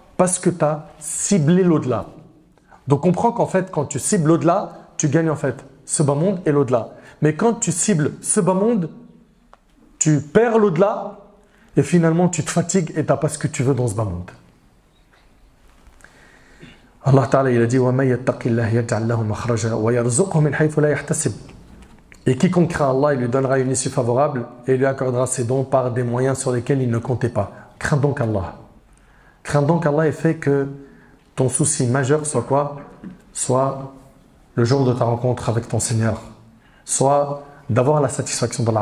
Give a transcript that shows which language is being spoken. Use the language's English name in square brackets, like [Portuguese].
[French] Parce que tu as ciblé l'au-delà. Donc comprends qu'en fait quand tu cibles l'au-delà, tu gagnes en fait ce bas monde et l'au-delà. Mais quand tu cibles ce bas monde, tu perds l'au-delà et finalement tu te fatigues et tu n'as pas ce que tu veux dans ce bas monde. Allah Ta'ala il a dit [Arabic] وَمَن يَتَّقِ اللَّهَ يَجْعَلْ لَهُ مَخْرَجًا وَيَرْزُقْهُ مِنْ حَيْثُ لَا يَحْتَسِبُ. [French] Et quiconque craint Allah, il lui donnera une issue favorable et il lui accordera ses dons par des moyens sur lesquels il ne comptait pas. Crains donc Allah. Crains donc Allah et fais que ton souci majeur soit quoi? Soit le jour de ta rencontre avec ton Seigneur, soit d'avoir la satisfaction d'Allah.